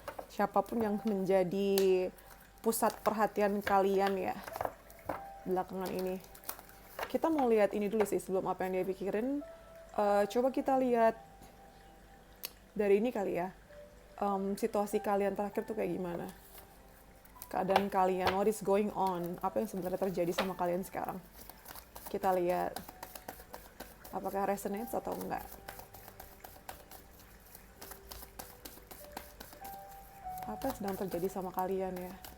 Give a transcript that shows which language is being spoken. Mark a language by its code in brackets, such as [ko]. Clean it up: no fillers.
[id] Siapapun yang menjadi pusat perhatian kalian ya belakangan ini. Kita mau lihat ini dulu sih sebelum apa yang dia pikirin. Coba kita lihat dari ini kali ya. Situasi kalian terakhir tuh kayak gimana? Keadaan kalian, [en] what is going on? [id] Apa yang sebenarnya terjadi sama kalian sekarang? Kita lihat apakah resonates atau enggak. Apa yang sedang terjadi sama kalian ya?